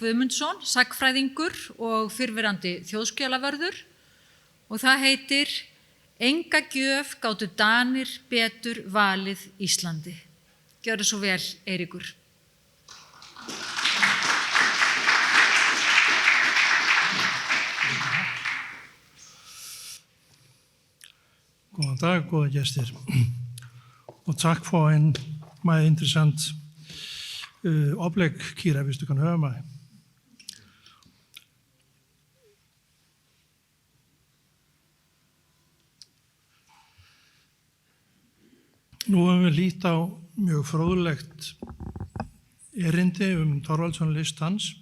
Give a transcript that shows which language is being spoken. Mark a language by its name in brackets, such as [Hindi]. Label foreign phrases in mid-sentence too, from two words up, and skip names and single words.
[Icelandic] Guðmundsson, sagnfræðingur og fyrrverandi þjóðskjalavörður, og það heitir Enga gjöf gátu Danir betur valið Íslandi. Gjörðu svo vel, Eiríkur. Góðan dag, góða gestir. [Danish] Og tak for en meget interessant oplæg, Kira, hvis du kan høre mig. [Icelandic] Nú höfum við lítt á mjög fróðlegt erindi Thorvaldsson list hans.